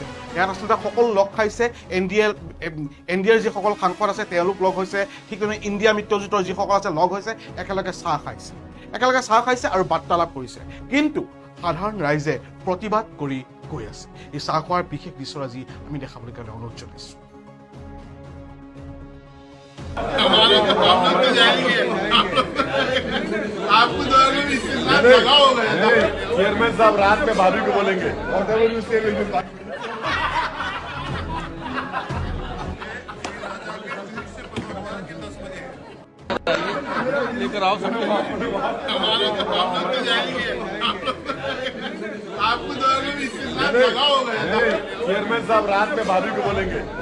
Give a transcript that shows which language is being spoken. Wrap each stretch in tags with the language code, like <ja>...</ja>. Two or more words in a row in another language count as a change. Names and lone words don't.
<as>ইয়াত আচলতে সকলো লগ খাইছে, এন ডি এৰ যিসকল সাংসদ আছে তেওঁলোক লগ হৈছে, ঠিক তেনেদৰে ইণ্ডিয়া মিত্ৰজোঁটৰ যিসকল আছে লগ হৈছে, একেলগে চাহ খাইছে আৰু বাৰ্তালাপ কৰিছে। কিন্তু সাধাৰণ ৰাইজে প্ৰতিবাদ কৰি গৈ আছে। এই চাহ খোৱাৰ বিশেষ দৃশ্য আজি আমি দেখাবলৈ কাৰণে অনুৰোধ জনাইছোঁ।</as> <hi>आपको चेयरमैन साहब रात में भाभी को बोलेंगे लेकर आओ सब आपको चेयरमैन साहब रात में भाभी को बोलेंगे</hi>